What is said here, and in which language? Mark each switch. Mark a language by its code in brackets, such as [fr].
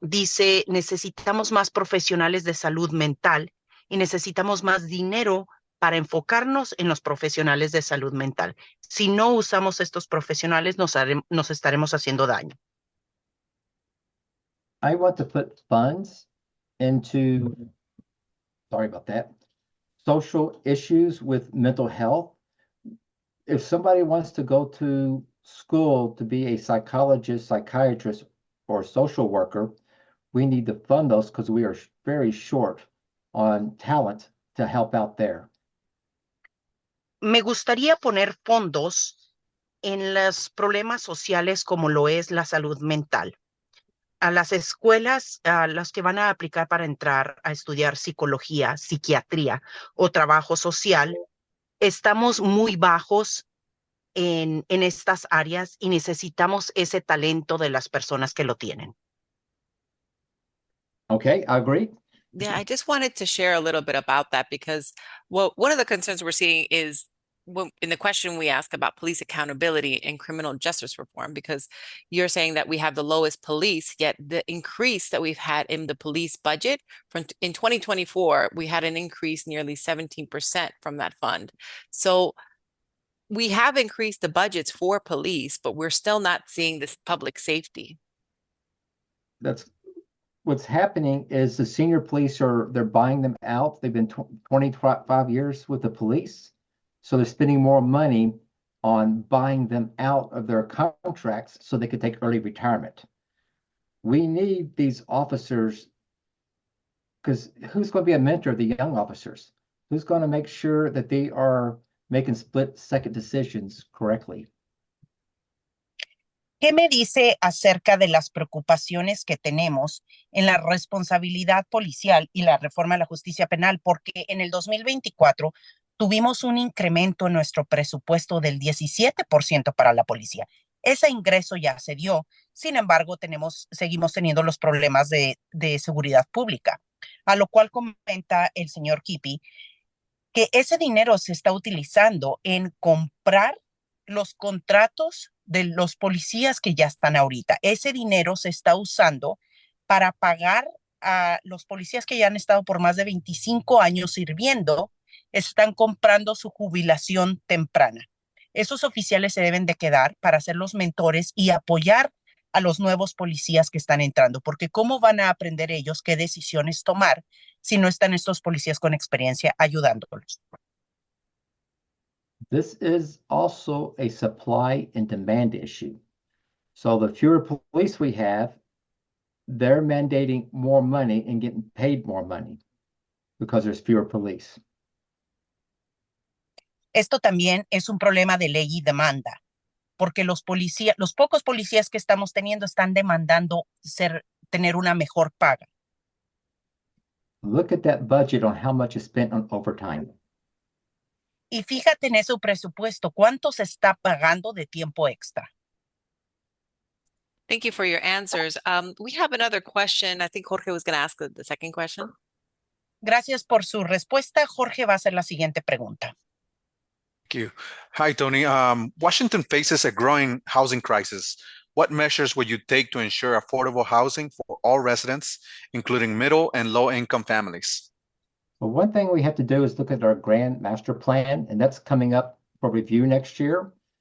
[es] Dice, necesitamos más profesionales de salud mental y necesitamos más dinero para enfocarnos en los profesionales de salud mental. Si no usamos estos profesionales, nos estaremos haciendo daño. [en] I want to put funds into, sorry about that, social issues with mental health. If somebody wants to go to school to be a psychologist, psychiatrist, or social worker, we need to fund those because we are very short on talent to help out there. [es] Me gustaría poner fondos en los problemas sociales como lo es la salud mental. A las escuelas, a las que van a aplicar para entrar a estudiar psicología, psiquiatría o trabajo social, estamos muy bajos en estas áreas y necesitamos ese talento de las personas que lo tienen. [en] Okay, I agree. Yeah, I just wanted to share a little bit about that because, well, one of the concerns we're seeing is in the question we ask about police accountability and criminal justice reform, because you're saying that we have the lowest police, yet the increase that we've had in the police budget in 2024, we had an increase nearly 17% from that fund. So we have increased the budgets for police, but we're still not seeing this public safety. That's what's happening is the senior police they're buying them out. They've been 25 years with the police. So they're spending more money on buying them out of their contracts so they could take early retirement. We need these officers because who's going to be a mentor of the young officers? Who's going to make sure that they are making split-second decisions correctly? [es] ¿Qué me dice acerca de las preocupaciones que tenemos en la responsabilidad policial y la reforma de la justicia penal? Porque en el 2024 tuvimos un incremento en nuestro presupuesto del 17% para la policía. Ese ingreso ya se dio, sin embargo, seguimos teniendo los problemas de seguridad pública, a lo cual comenta el señor Kiepe que ese dinero se está utilizando en comprar los contratos de los policías que ya están ahorita. Ese dinero se está usando para pagar a los policías que ya han estado por más de 25 años sirviendo, están comprando su jubilación temprana. Esos oficiales se deben de quedar para ser los mentores y apoyar a los nuevos policías que están entrando, porque ¿cómo van a aprender ellos qué decisiones tomar si no están estos policías con experiencia ayudándolos? [en] This is also a supply and demand issue. So the fewer police we have, they're mandating more money and getting paid more money because there's fewer police. [es] Esto también es un problema de ley y demanda, porque los pocos policías que estamos teniendo están demandando tener una mejor paga. [en] Look at that budget on how much is spent on overtime. [es] Y fíjate en ese presupuesto, ¿cuánto se está pagando de tiempo extra? [en] Thank you for your answers. We have another question. I think Jorge was going to ask the second question. [es] Gracias por su respuesta. Jorge va a hacer la siguiente pregunta. [en] Thank you. Hi, Tony. Washington faces a growing housing crisis. What measures would you take to ensure affordable housing for all residents, including middle and low-income families? Well, one thing we have to do is look at our grand master plan, and that's coming up for review next year.